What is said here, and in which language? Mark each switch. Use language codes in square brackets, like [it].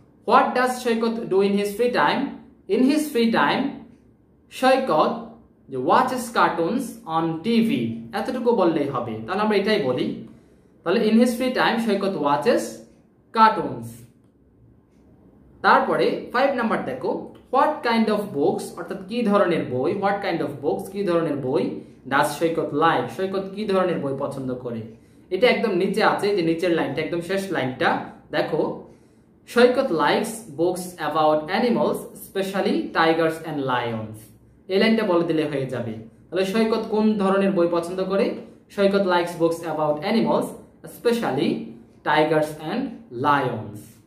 [en] what does Saikat do in his free time? in his free time Saikat watches cartoons on TV, [bn] এতটুকু বললেই হবে। তাহলে আমরা এটাই বলি। [en] তাহলে in his free time Saikat watches cartoons। [bn] তারপরে 5 নাম্বার দেখো, [en] what kind of books, [bn] অর্থাৎ কি ধরনের বই, what kind of books, কি ধরনের বই [en] does Saikat like, [bn] সৈকত কি ধরনের বই পছন্দ করে? এটা একদম নিচে আছে, যে নিচের লাইনটা, একদম শেষ লাইনটা দেখো, সৈকত [en] likes books about animals, especially tigers and lions। [bn] এই লাইনটা বলে দিলে হয়ে যাবে। তাহলে সৈকত কোন ধরনের বই পছন্দ করে? [en] Saikat likes books about animals, especially tigers and lions।